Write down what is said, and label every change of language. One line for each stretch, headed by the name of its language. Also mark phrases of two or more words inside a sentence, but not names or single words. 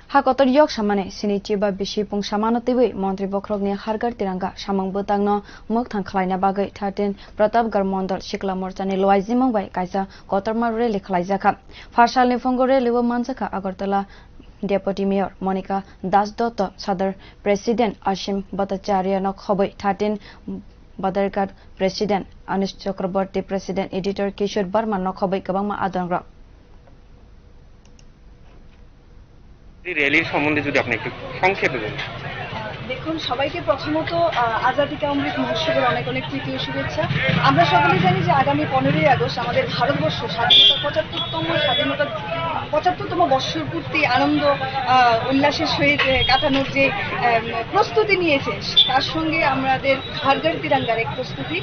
Kok Borok: Hakotor yoksamani sini ba bisi pongsamano twiwi montri bokhorok ni ghar tironga samung bwtang no mwkthang khlaina bagwi 13 pratabghar mondol sikla morcha ni luajimung bai kaisa kotor rally khlaijaka. Phasakni phungo rally wo manjakha Agartala Deputy Mayor Manika Das Datta Sadar President Ashim Bhattracharya no khoboi 13 Bwtang President Manish Chakraborty President Editor Kishore Barman no khoboi kabangma adongra.
Bangla: র্যালির সম্বন্ধে যদি আপনি একটু সংক্ষেপে বলেন। দেখুন, সবাইকে প্রথমত আজাদী কা অমৃত মহোৎসবের অনেক অনেক তৃতীয় শুভেচ্ছা। আমরা সকলেই জানি যে আগামী 15ই আগস্ট আমাদের ভারতবর্ষ স্বাধীনতার 75তম বর্ষর পূর্তি আনন্দ উল্লাসের সহিত কাটানোর যে প্রস্তুতি নিয়েছে, তার সঙ্গে আমাদের ghar তিরঙ্গার এক প্রস্তুতি।